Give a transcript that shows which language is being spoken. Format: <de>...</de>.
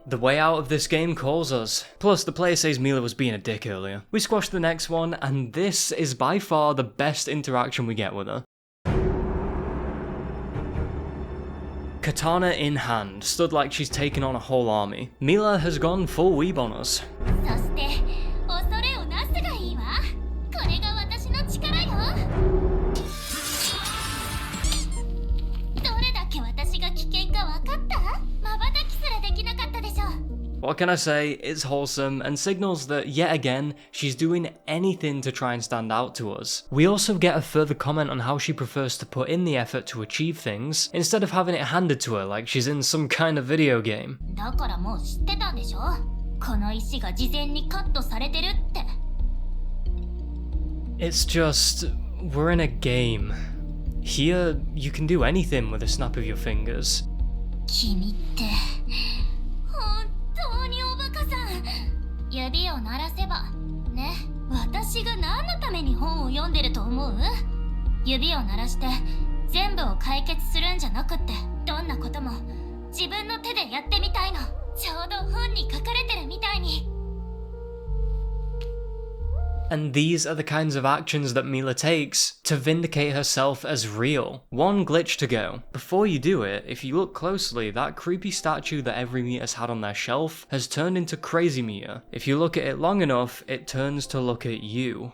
<en>The way out of this game calls us. Plus, the player says Mila was being a dick earlier. We squash the next one, and this is by far the best interaction we get with her. Katana in hand, stood like she's taken on a whole army. Mila has gone full weeb on us.</en> <ja>そして恐れをなすがいいわ。これが私の力よ。どれだけ私が危険か分かった？瞬きすらできなかったでしょ。</ja> <en>What can I say? It's wholesome and signals that, yet again, she's doing anything to try and stand out to us. We also get a further comment on how she prefers to put in the effort to achieve things, instead of having it handed to her like she's in some kind of video game.</en> <ja>だからもう知ってたんでしょ。この石が事前にカットされてるって。</ja> <en>It's just, we're in a game. Here, you can do anything with a snap of your fingers.</en> <ja>君って本当におバカさん。指を鳴らせばね。私が何のために本を読んでると思う？指を鳴らして全部を解決するんじゃなくって、どんなことも自分の手でやってみたいの。ちょうど本に書かれてるみたいに。</ja> <en>And these are the kinds of actions that Mila takes to vindicate herself as real. One glitch to go. Before you do it, if you look closely, that creepy statue that every Mitas had on their shelf has turned into Crazy Mita. If you look at it long enough, it turns to look at you.</en>